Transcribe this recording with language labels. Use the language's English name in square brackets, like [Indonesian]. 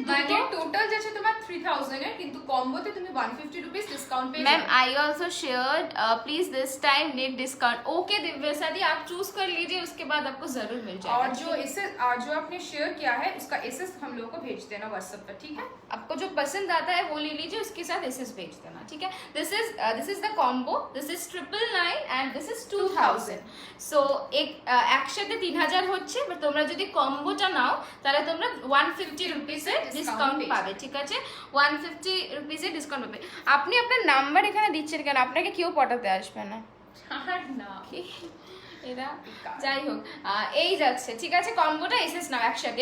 [Bangla] মানে টোটাল যাচ্ছে তোমার 3000 এর, কিন্তু কম্বোতে তুমি 150 রুপিস ডিসকাউন্ট পেয়ে যাবে। [English] Ma'am I also shared, please this time need discount. [Hindi] Okay दिव्यसा दी, आप चूज कर लीजिए, उसके बाद आपको जरूर मिल जाएगा। और जो आपने शेयर किया है उसका एसएस हम लोगों को भेज देना व्हाट्सएप पर, ठीक है? आपको जो पसंद आता है वो ले लीजिए, उसके साथ एसएस भेज देना, ठीक है? [English] This is the combo, this is 999 and this is 2000। [Bangla] सो একসাথে 3000 হচ্ছে, বাট তোমরা যদি কম্বোটা নাও তাহলে তোমরা 150 রুপিসের ডিসকাউন্ট পাবে, ঠিক আছে? 150 রুপিসের ডিসকাউন্ট পাবে। আপনি আপনার নাম্বার এখানে দিচ্ছেন কেন? আপনাকে কেউ পটাতে আসবে না। আর না এরা যাই হোক, এই যাচ্ছে, ঠিক আছে? কম্বোটা এসএস নাও একসাথে।